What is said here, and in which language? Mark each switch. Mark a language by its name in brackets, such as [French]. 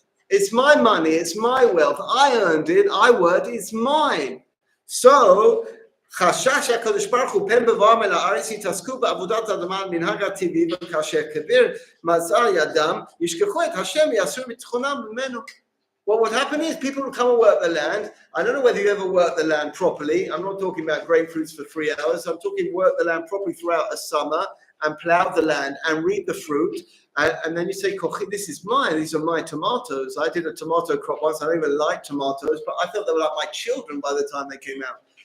[English] It's my money, it's my wealth. I earned it, I worked, it's mine. [Hebrew] So חשש הקדוש ברוך הוא פן בבואם אל הארץ יתעסקו בעבודת האדמה על מנהג הטבעי וכאשר כביר מצא ידם ישכחו את השם יעשו ביטחונם ממנו. [English] What would happen is people would come and work the land. I don't know whether you ever work the land properly. I'm not talking about grapefruits for 3 hours. I'm talking work the land properly throughout a summer and plow the land and reap the fruit. And then you say, this is mine. These are my tomatoes. I did a tomato crop once. I don't even like tomatoes, but I felt they were like my children by the time they came out.